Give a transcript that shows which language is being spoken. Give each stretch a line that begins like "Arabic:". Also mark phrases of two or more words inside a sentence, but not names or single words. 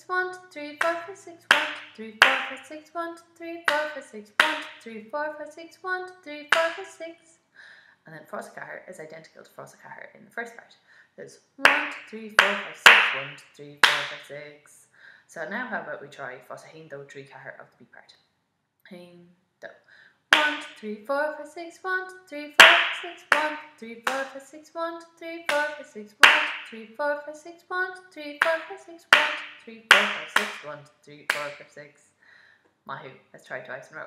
English: 1, 2, 3, 4, 5, 6. 1, 2, 3, 4, 5, 6. 1, 2, 3, 4, 5, 6. 1, 2, 3, 4, 5, 6. 1, 2, 3, 4, 5, 6. And then frost cahar is identical to frost cahar in the first part. There's 1, 2, 3, 4, 5, 6. 1, 2, 3, 4, 5, 6. So now how about we try frost hain do 3 cahar of the B part. Hain do. 1, 2, 3, 4, 5, 6. 1, 2, 3, 4, 5, 6. 1, 2, 3, 4, 5, 6. 1, 2, 3, 4, 5, 6. 1, 2, 3, 4, 5, 6. 1, 2, 3, 4, 5, 6. 1, 2, 3, 4, 5, 6. 1, 2, 3, 4, 5, 6. Mahu. Let's try twice in a row.